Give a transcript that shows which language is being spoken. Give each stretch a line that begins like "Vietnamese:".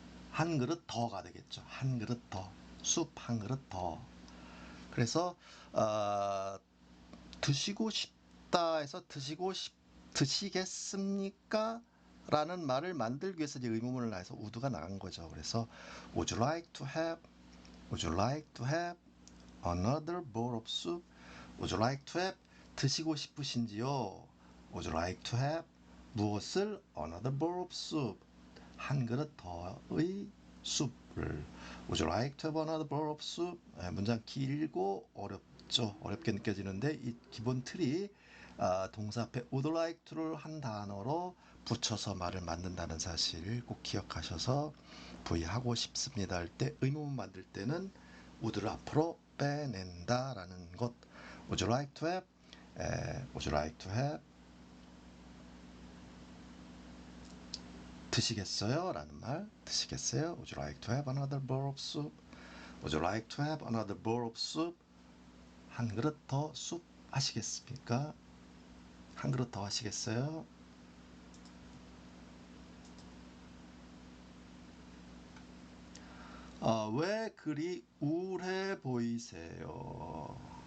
Korean: 한 그릇 더가 되겠죠. 한 그릇 더. 숲 한 그릇 더. 그래서 드시고 싶다에서 드시겠습니까? 라는 말을 만들기 위해서 이제 의문문을 나해서 would가 나간 거죠. 그래서
English: would you like to have? Would you like to have another bowl of soup? Would you like to have?
Korean: 드시고 싶으신지요?
English: Would you like to have
Korean: 무엇을?
English: Another bowl of soup.
Korean: 한 그릇 더의 soup을.
English: Would you like to have another bowl of soup?
Korean: 문장 길고 어렵죠. 어렵게 느껴지는데 이 기본 틀이 동사 앞에 would like to를 한 단어로 붙여서 말을 만든다는 사실 꼭 기억하셔서 부의하고 싶습니다 할 때 의문문 만들 때는 would를 앞으로 빼낸다라는 것.
English: Would you like to have? Would you like to have?
Korean: 드시겠어요? 라는 말. 드시겠어요?
English: Would you like to have another bowl of soup? Would you like to have another bowl of soup?
Korean: 한 그릇 더 숲 하시겠습니까? 한 그릇 더 하시겠어요? 왜 그리 우울해 보이세요?